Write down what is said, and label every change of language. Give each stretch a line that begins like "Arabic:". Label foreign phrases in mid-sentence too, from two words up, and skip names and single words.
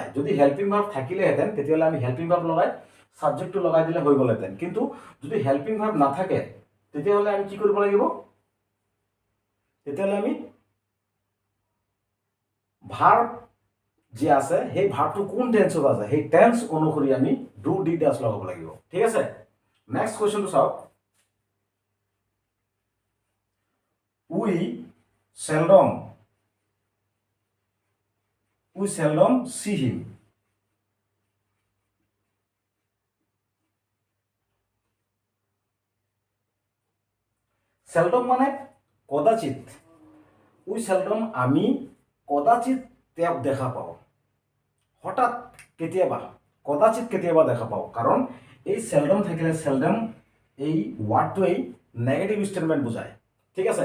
Assamese: যদি
English: helping verb
Assamese: থাকিলেহেঁতেন তেতিয়াহ'লে আমি
English: helping verb
Assamese: লগাই ছাবজেক্টটো লগাই দিলে হৈ গ'লহেঁতেন। কিন্তু যদি
English: helping verb
Assamese: নাথাকে তেতিয়াহ'লে আমি কি কৰিব লাগিব? তেতিয়াহ'লে আমি ভাৰ্ব যে আছে সেই ভাৰ্বটো কোন টেন্সত আছে সেই টেন্স অনুসৰি আমি
English: do, did, does
Assamese: লগাব লাগিব। ঠিক আছে?
English: next question
Assamese: চাওক,
English: We seldom see him.
Assamese: seldom মানে কদাচিত।
English: We seldom,
Assamese: আমি কদাচিত তেওঁক দেখা পাওঁ। হঠাৎ কেতিয়াবা, কদাচিত কেতিয়াবা দেখা পাওঁ। কাৰণ এই seldom থাকিলে seldom এই ৱাৰ্ডটোৱেই
English: negative statement
Assamese: বুজায়। ঠিক আছে?